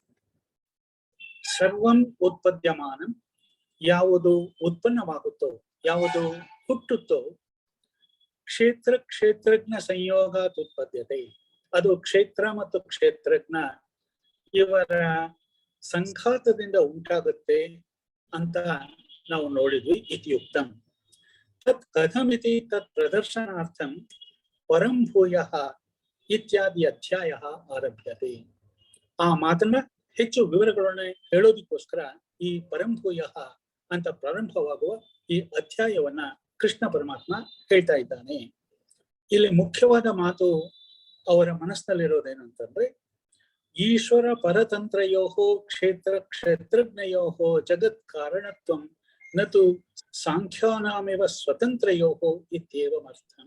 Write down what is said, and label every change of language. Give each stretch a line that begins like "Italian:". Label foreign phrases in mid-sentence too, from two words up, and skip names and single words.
Sanskrit: ಸರ್ವಂ ಉತ್ಪದ್ಯಮಾನಂ,
Kannada: ಯಾವುದು ಉತ್ಪನ್ನವಾಗುತ್ತೋ, ಯಾವುದು ಹುಟ್ಟುತ್ತೋ,
Sanskrit: ಕ್ಷೇತ್ರಜ್ಞ ಸಂಯೋಗ ಉತ್ಪದ್ಯತೆ,
Kannada: ಅದು ಕ್ಷೇತ್ರ ಮತ್ತು ಕ್ಷೇತ್ರಜ್ಞ ಇವರ ಸಂಘಾತದಿಂದ ಉಂಟಾಗುತ್ತೆ ಅಂತ ನಾವು ನೋಡಿದ್ವಿ.
Sanskrit: ಇತ್ಯುಕ್ತಂ ತತ್ ಕಥಮಿತಿ ತತ್ ಪ್ರದರ್ಶನಾರ್ಥಂ ಪರಂ ಭೂಯಃ ಇತ್ಯಾದಿ ಅಧ್ಯಾಯ ಆರಭ್ಯತೆ.
Kannada: ಆ ಮಾತನ್ನ ಹೆಚ್ಚು ವಿವರಗಳನ್ನ ಹೇಳೋದಕ್ಕೋಸ್ಕರ ಈ ಪರಂಭೂಯಃ ಅಂತ ಪ್ರಾರಂಭವಾಗುವ ಈ ಅಧ್ಯಾಯವನ್ನ ಕೃಷ್ಣ ಪರಮಾತ್ಮ ಹೇಳ್ತಾ ಇದ್ದಾನೆ. ಇಲ್ಲಿ ಮುಖ್ಯವಾದ ಮಾತು ಅವರ ಮನಸ್ಸಿನಲ್ಲಿರೋದೇನು ಅಂತಂದ್ರೆ,
Sanskrit: ಈಶ್ವರ ಪರತಂತ್ರಯೋಹೋ ಕ್ಷೇತ್ರಜ್ಞಯೋಹೋ ಜಗತ್ ಕಾರಣತ್ವಂ ನತು ಸಾಂಖ್ಯಾನಾಮೇವ ಸ್ವತಂತ್ರಯೋಹೋ ಇತ್ಯೇವಮರ್ಥಂ.